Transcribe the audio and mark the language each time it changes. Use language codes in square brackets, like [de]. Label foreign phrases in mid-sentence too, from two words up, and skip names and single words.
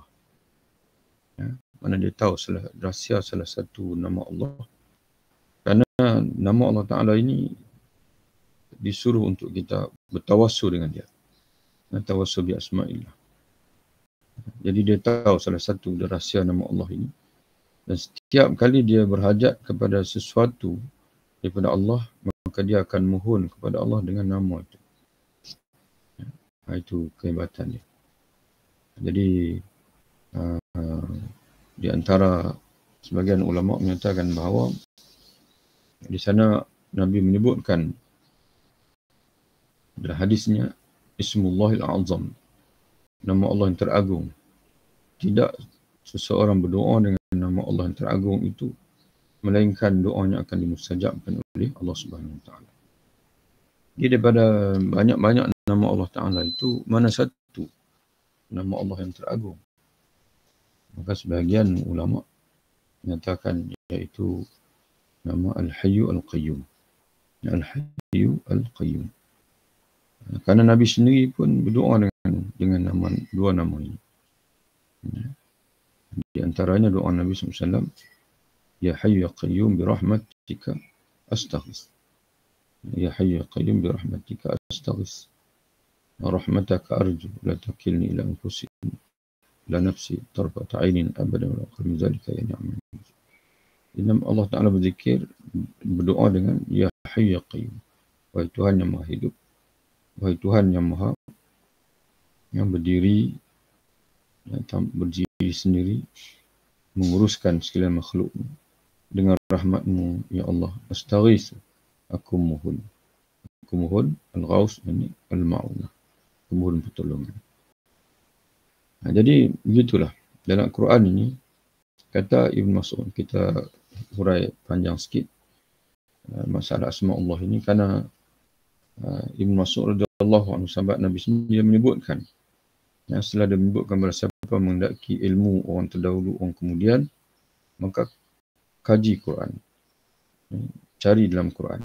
[ms] Mana dia tahu rahsia salah satu nama Allah, kerana nama Allah Taala ini disuruh untuk kita bertawassul dengan dia. [ar] توسل بأسماء الله. [ms] Jadi dia tahu salah satu rahsia nama Allah ini. Dan setiap kali dia berhajat kepada sesuatu daripada Allah, maka dia akan mohon kepada Allah dengan nama itu. Itu kehebatan dia. Jadi di antara sebagian ulama menyatakan bahawa di sana Nabi menyebutkan dalam hadisnya [ar] اسم الله الأعظم, [ms] nama Allah yang teragung. Tidak seseorang berdoa dengan nama Allah yang teragung itu melainkan doanya akan dimustajabkan oleh Allah [ar] سبحانه وتعالى. [ms] Jadi daripada banyak-banyak nama Allah Taala itu, mana satu nama Allah yang teragung? Maka sebahagian ulama menyatakan iaitu nama [ar] الحي القيوم. الحي القيوم. [ms] Karena Nabi sendiri pun berdoa dengan nama, dua nama ini. Di antaranya doa Nabi SAW, [ar] يا حي يا قيوم برحمتك أستغيث. يا حي يا قيوم برحمتك أستغيث. رحمتك أرجو لا تكلني إلى أنفسي لا نفسي طرفة عين أبدا وأقم ذلك يا نعم. [ms] Inam Allah Ta'ala berzikir, berdoa dengan [ar] يا حي يا قيوم. [ms] Wahai Tuhan yang Maha Hidup, wahai Tuhan yang Maha, yang berdiri, yang berdiri sendiri, menguruskan segala makhluk dengan rahmat-Mu, [ar] يا الله. [ms] Astaghis, aku mohon. Aku mohon, al-ghaus, ini al-ma'unah. Aku mohon pertolongan. Jadi, begitulah. Dalam Quran ini, kata Ibn Mas'ud, kita hurai panjang sikit masalah asma Allah ini, kerana Ibn Mas'ud [ar] رضي الله عنه, [ms] sahabat Nabi sendiri, dia menyebutkan, setelah dia menyebutkan bahawa siapa menghendaki ilmu orang terdahulu, orang kemudian, maka kaji Quran, cari dalam Quran.